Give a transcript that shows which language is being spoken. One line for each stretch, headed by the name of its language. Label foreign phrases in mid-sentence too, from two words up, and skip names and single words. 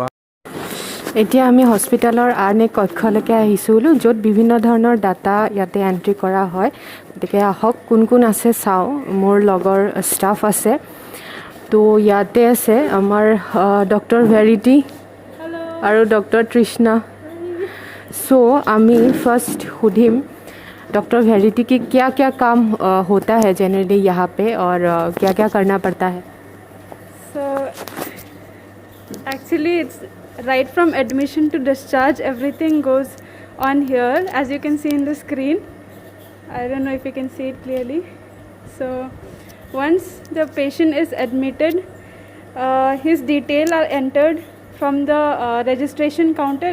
Assamese: এতিয়া আমি হস্পিটেলৰ আন এক কক্ষলৈকে আহিছোঁ, য'ত বিভিন্ন ধৰণৰ ডাটা ইয়াতে এণ্ট্ৰি কৰা হয়। গতিকে আহক কোন কোন আছে চাওঁ। মোৰ লগৰ ষ্টাফ আছে, তো ইয়াতে আছে আমাৰ ডক্টৰ ভেৰিটি আৰু ডক্টৰ তৃষ্ণা।
Hindi: सो আমি फर्स्ट सुधिम डॉक्टर वेरिटी की क्या क्या काम होता है जनरली यहाँ पे, और क्या क्या करना पड़ता है?
English: So actually it's right from admission to discharge, everything goes on here as you can see in the screen. I don't know if you can see it clearly. So once the patient is admitted, his details are entered from the registration counter.